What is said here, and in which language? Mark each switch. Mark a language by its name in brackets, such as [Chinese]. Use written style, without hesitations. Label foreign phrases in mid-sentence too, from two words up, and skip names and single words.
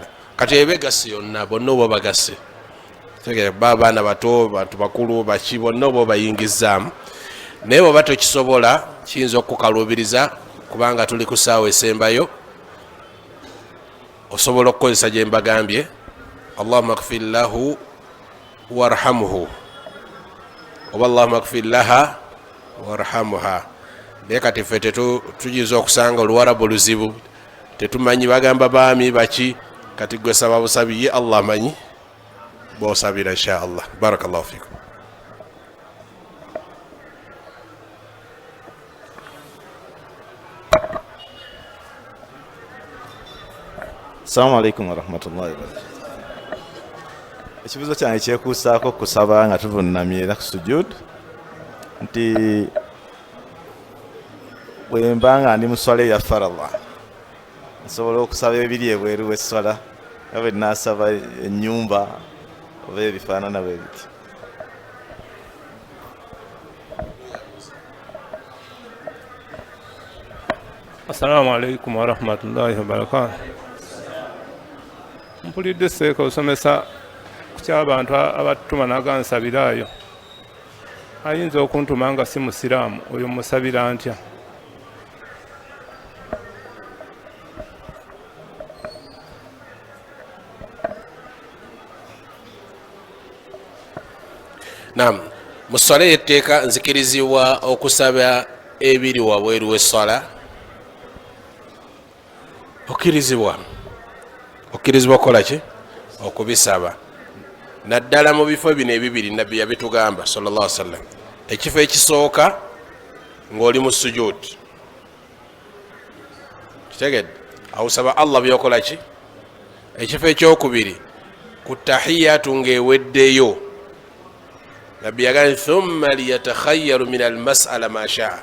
[Ganda] Kati ebegasi yonna bonna oba bagase, baana bato, bantu bakulu, baki bonna oba bayingizaamu. Naye bw'oba tokisobola kiyinza okukaluubiriza, kubanga tuli ku ssaawa esembayo, osobola okukozesa gye mbagambye, [Arabic] اللهم اغفر له وارحمه oba اللهم اغفر لها وارحمها. [Ganda] Naye kati ffe tujinza okusanga oluwarabu luzibu, tetumanyi bagamba baami baki, kati gwe saba busabi, ye Allah manyi bw'osabira [Arabic] إن شاء الله. بارك الله فيكم. السلام عليكم ورحمة الله وبركاته. [Ganda] Ekibuzo kyange kyekuusaako kusaba nga tuvunnamye era ku sujud, nti bwe mba nga ndi mu swala eya faradha nsobola okusaba ebiri ebweru w'esswala nga bwe nnaasaba ennyumba oba ebifaanana bwe biti? [Arabic] السلام عليكم ورحمة الله وبركاته. [Ganda] Mpulidde seeka osomesa ku ky'abantu abatuma nagansabiraayo. Ayinza okuntuma nga si musiraamu, oyo musabira ntya? Naam, mu ssala y'etteeka nzikirizibwa okusaba ebiri wabweru w'essala. Okkirizibwa okukola ki? Okubisaba. Naddala mu bifo bino ebibiri nabbi yabitugamba [Arabic] صلى الله عليه وسلم. [Ganda] Ekifo ekisooka ng'oli mu sujud, kitegedde awusaba Allah byokola ki? Ekifo ekyokubiri ku tahiyatu ng'eweddeyo, nabbi yagambye [Arabic] ثم ليتخير من المسألة ما شاء.